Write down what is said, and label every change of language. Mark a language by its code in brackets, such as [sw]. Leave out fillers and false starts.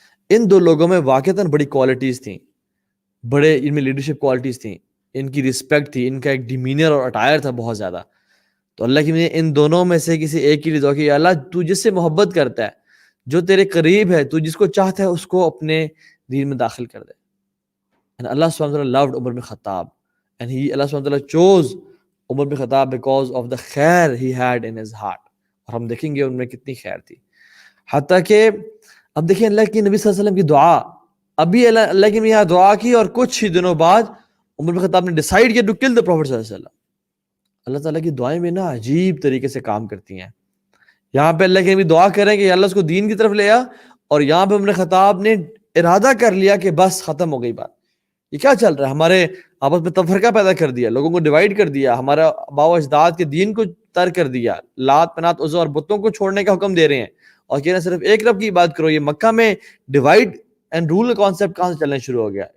[ur] ان 2 لوگوں میں واقعتاً بڑی کوالٹیز تھیں, بڑے ان میں لیڈرشپ کوالٹیز تھیں, ان کی رسپیکٹ تھی, ان کا ایک ڈیمینر اور اٹائر تھا بہت زیادہ. تو اللہ کی نے ان دونوں میں سے کسی ایک کی دعا کی, اللہ تو جس سے محبت کرتا ہے, جو تیرے قریب ہے, تو جس کو چاہتا ہے اس کو اپنے دین میں داخل کر دے. [en] And Allah subhanahu wa ta'ala loved Umar bin Khattab, and Allah subhanahu wa ta'ala chose Umar bin Khattab because of the خیر he had in his heart. [ur] اور ہم دیکھیں گے ان میں کتنی خیر تھی. حتیٰ کہ اب دیکھیں اللہ کی نبی صلی اللہ علیہ وسلم کی دعا, ابھی اللہ کی یہاں دعا کی اور کچھ ہی دنوں بعد عمر بن خطاب نے ڈیسائیڈ کیا [en] to kill the prophet [ur] صلی اللہ علیہ وسلم. اللہ تعالیٰ کی دعائیں بھی نا عجیب طریقے سے کام کرتی ہیں. یہاں پہ اللہ کے نبی دعا کریں کہ اللہ اس کو دین کی طرف لے آ, اور یہاں پہ عمر خطاب نے ارادہ کر لیا کہ بس ختم ہو گئی بات, یہ کیا چل رہا ہے, ہمارے آپس میں تفرقہ پیدا کر دیا, لوگوں کو ڈیوائیڈ کر دیا, ہمارا آباء و اجداد کے دین کو ترک کر دیا, لات منات عزا اور بتوں کو چھوڑنے کا حکم دے رہے ہیں اور کہنا صرف ایک رب کی بات کرو. یہ مکہ میں ڈیوائیڈ اینڈ رول کا کانسیپٹ کہاں سے چلنا شروع ہو گیا.